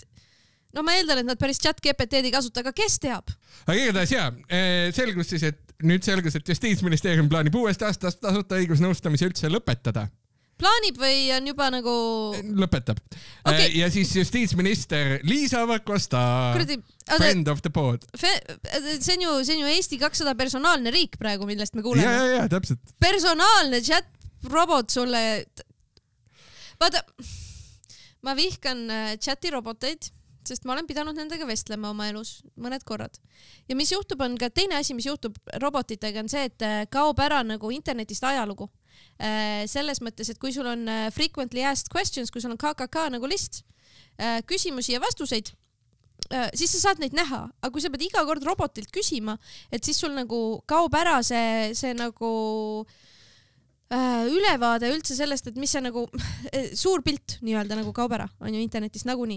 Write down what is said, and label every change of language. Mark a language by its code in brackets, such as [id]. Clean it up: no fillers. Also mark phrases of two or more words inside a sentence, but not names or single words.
[et] Ma eeldan, et nad päris chat GPT-d ei kasuta, aga kes teab? Aga igatahes selgus siis, et nüüd selgus, et Justiitsministeerium plaanib uuest aastast tasuta õigusnõustamise üldse lõpetada. Plaanib või on juba nagu... Lõpetab. Okay. Ja siis justiitsminister Liisa Pakosta, [en] friend of the pod. [et] See on ju Eesti 200 personaalne riik praegu, millest me kuuleme. Ja, täpselt. Personaalne chat-robot sulle... Vaata, ma vihkan chati-roboteid, sest ma olen pidanud nendega vestlema oma elus mõned korrad. Ja mis juhtub on ka teine asi, mis juhtub robotitega on see, et kaob ära nagu internetist ajalugu. Selles mõttes, et kui sul on [en] frequently asked questions, [et] kui sul on KKK nagu list, küsimusi ja vastuseid, siis sa saad neid näha, aga kui sa pead iga kord robotilt küsima, et siis sul nagu kaob ära see nagu ülevaade üldse sellest, et mis see nagu suur pilt nii-öelda nagu kaob ära, on ju internetis nagunii.